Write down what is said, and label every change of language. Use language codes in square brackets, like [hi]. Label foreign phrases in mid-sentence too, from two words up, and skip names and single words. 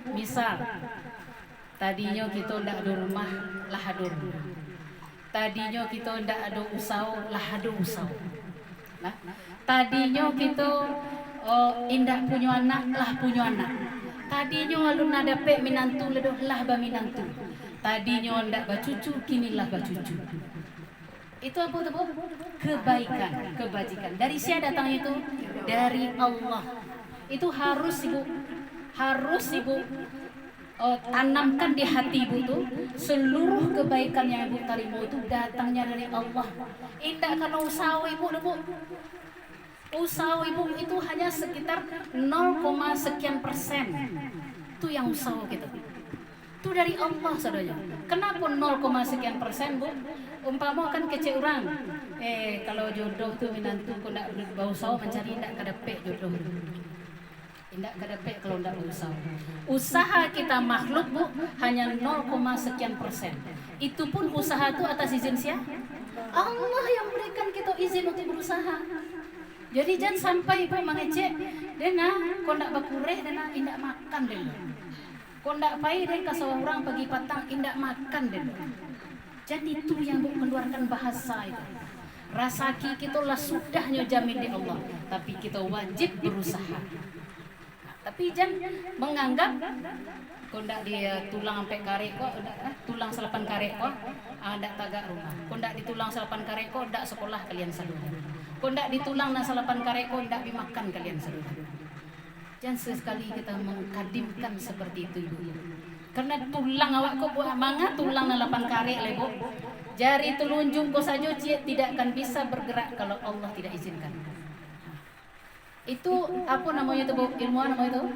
[id] Misal, tadinya kita ndak ada rumah, lah ada rumah. Tadinya kita ndak ada usaha, lah ada usaha. Nah, tadinya kita indak punya anak, lah punya anak. [min] Tadinya alun ada pek minantu, lah ba minantu. Tadinya ndak bacucu, kinilah bacucu. [id] Itu apa tuh, Bu? Kebaikan, kebajikan. Dari siapa datang itu? Dari Allah. Itu harus Ibu tanamkan di hati Ibu tuh, seluruh kebaikan yang Ibu terima itu datangnya dari Allah. Indah karena usaha Ibu, Bu. Usaha Ibu itu hanya sekitar 0, sekian persen. Itu yang usaha kita. Itu dari Allah, saudara. Kenapa 0, sekian persen, Bu? Umpama kan kece orang. Kalau jodoh tuh minantu kok ndak berusaha mencari, [min] ndak kadepek jodoh. Indak kadepek kalau ndak berusaha. [id] Usaha kita makhluk, Bu, hanya 0, sekian persen. Itu pun usaha itu atas izin siapa? Allah yang berikan kita izin untuk berusaha. Jadi jangan sampai Ibu mengecek, [min] dena kok ndak bakureh, dena indak makan dena. Kok ndak pai den ka orang pagi patang indak makan dena. [id] Jadi itu yang Bu keluarkan bahasa itu. Rasaki kita lah sudahnya jamin di Allah, tapi kita wajib berusaha. Tapi jangan menganggap kok ndak dia [min] tulang sampai karek kok, tulang selapan karek kok, ndak tagak rumah. Kok ndak ditulang selapan karek kok, ndak sekolah kalian saudara. Kok ndak ditulang na salapan karek kok, ndak dimakan kalian saudara. [id] Jangan sekali kita mengkadimkan seperti itu, Ibu. [min] Karena tulang awak kok buat manga tulang na 8 karek le, Bu. [id] Jari telunjuk kok saja tidak akan bisa bergerak kalau Allah tidak izinkan. Itu apa namanya itu, Bu? Ilmuwan namanya itu?